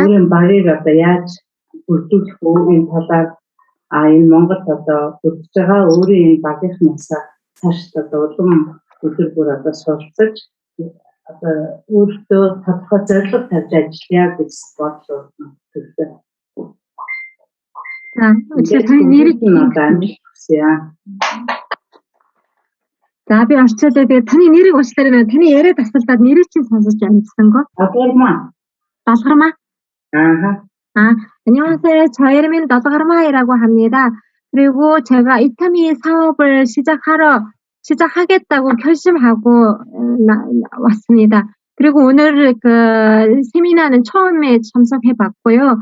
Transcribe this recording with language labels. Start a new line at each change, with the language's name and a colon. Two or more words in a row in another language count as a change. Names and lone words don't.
Mongolian: Өөрийн барыг одоо яаж бүрдүүлэх үү энэ талаар энэ Монголд одоо бүрдэж байгаа өөрийн энэ багийнхнаас цааш одоо улам өдөр бүр одоо суралцаж одоо өөртөө тодорхой зорилго тавьж ажиллая гэж бодлоо төлөвлөсөн. Тэгэхээр таны нэрийг За би орчуулгыг таны нэрийг уучлаарай. Таны яриад асуултад нэрийг чинь сонсож амжсангүй. Долгарма.
Korean: 안녕하세요. 저 이름은 долгар마이라고 합니다. 그리고 제가 이타미 사업을 시작하겠다고 결심하고 왔습니다. 그리고 오늘 그 세미나는 처음에 참석해봤고요.